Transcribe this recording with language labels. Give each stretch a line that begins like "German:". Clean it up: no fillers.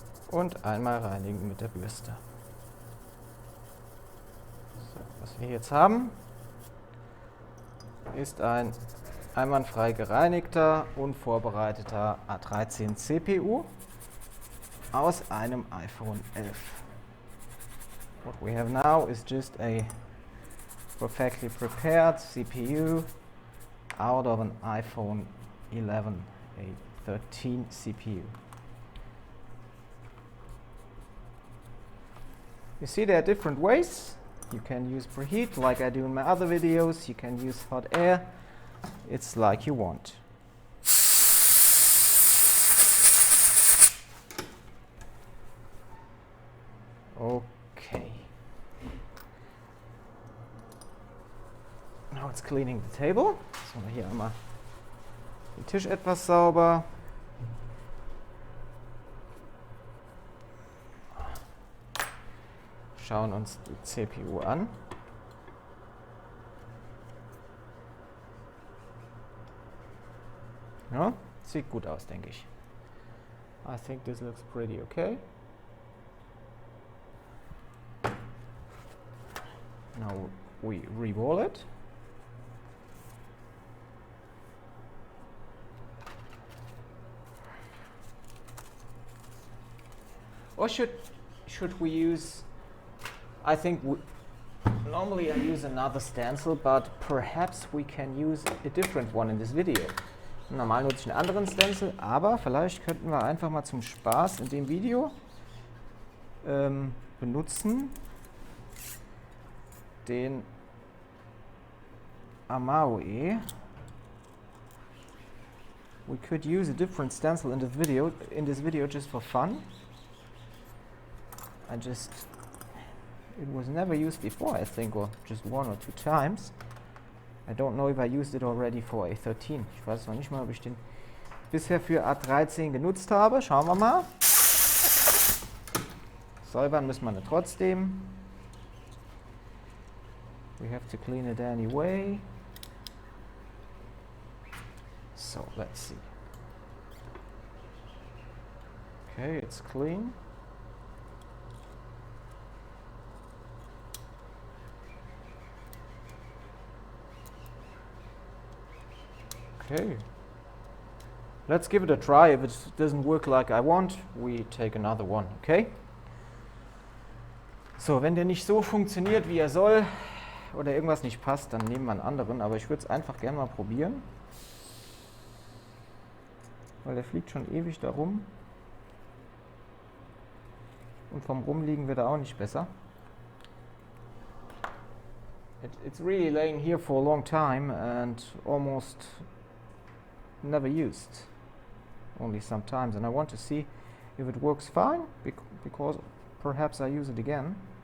German: Und einmal reinigen mit der Bürste. So, was wir jetzt haben, ist ein einwandfrei gereinigter und vorbereiteter A13 CPU aus einem iPhone 11.
English: What we have now is just a perfectly prepared CPU out of an iPhone 11, a 13 CPU. You see there are different ways. You can use preheat like I do in my other videos. You can use hot air. It's like you want. Okay. Now it's cleaning the table.
German: So, hier einmal den Tisch etwas sauber. Schauen uns die CPU an. Ja, sieht gut aus, denke ich.
English: I think this looks pretty okay. Now we re-roll it. Or should we use, I think normally I use another stencil, but perhaps we can use a different one in this video.
German: Normal nutze ich einen anderen Stencil, aber vielleicht könnten wir einfach mal zum Spaß in dem Video benutzen den AMAOE.
English: We could use a different stencil in this video just for fun. It was never used before, I think, or just 1 or 2 times. I don't know if I used it already for A13.
German: Ich weiß noch nicht mal, ob ich den bisher für A13 genutzt habe. Schauen wir mal. Säubern müssen wir trotzdem.
English: We have to clean it anyway. So, let's see. Okay, it's clean. Okay, let's give it a try. If it doesn't work like I want, we take another one, okay?
German: So, wenn der nicht so funktioniert, wie er soll, oder irgendwas nicht passt, dann nehmen wir einen anderen, aber ich würde es einfach gerne mal probieren. Weil der fliegt schon ewig da rum. Und vom Rumliegen wird er auch nicht besser.
English: It's really laying here for a long time and almost never used, only sometimes, and I want to see if it works fine, because perhaps I use it again.